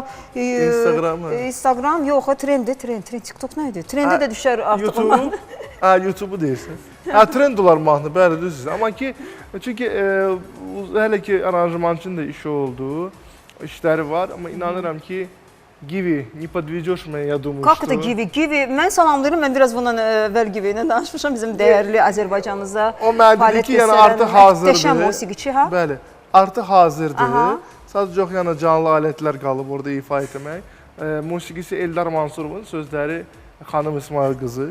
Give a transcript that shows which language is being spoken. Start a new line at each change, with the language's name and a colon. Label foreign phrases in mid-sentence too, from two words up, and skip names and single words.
Azerbaijani: Instagram, yox, trendi, TikTok nə idi? Trendə də düşər artıq. YouTube-u deyirsən. Trend olar mahnı, bəli, düzdür. Amma ki, çünki hələ ki aranjmançının da işi oldu. İşləri var, amma inanıram ki, Givi,
Russian: не подведешь меня, я думаю, Как это Givi?
Azerbaijani: Givi, mən salamlayıram, mən biraz bundan əvvəl Givi ilə danışmışam, bizim dəyərli Azərbaycanımızda o mənə dedi ki, yəni artıq hazırdır. Muhteşəm musiqiçi, ha? Bəli, artıq hazırdır. Sadəcə yox, yəni canlı alətlər qalıb orada ifa etmək. Musiqisi Eldar Mansurovun, sözləri xanım İsmail qızı.